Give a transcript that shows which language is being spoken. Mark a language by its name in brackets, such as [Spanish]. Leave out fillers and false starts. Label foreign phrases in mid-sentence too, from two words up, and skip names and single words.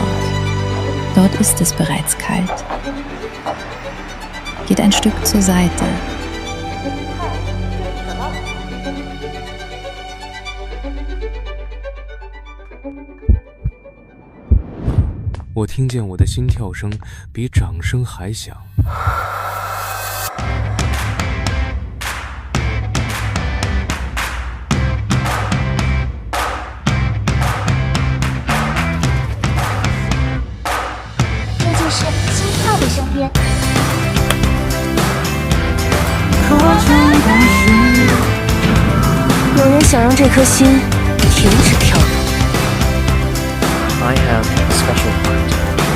[German] Dort ist es bereits kalt. Geht ein Stück zur Seite. [Chinese] 我听见我的心跳声比掌声还响。是心跳的声音。有人想让这颗心停止跳动。 [English] I have a special heart.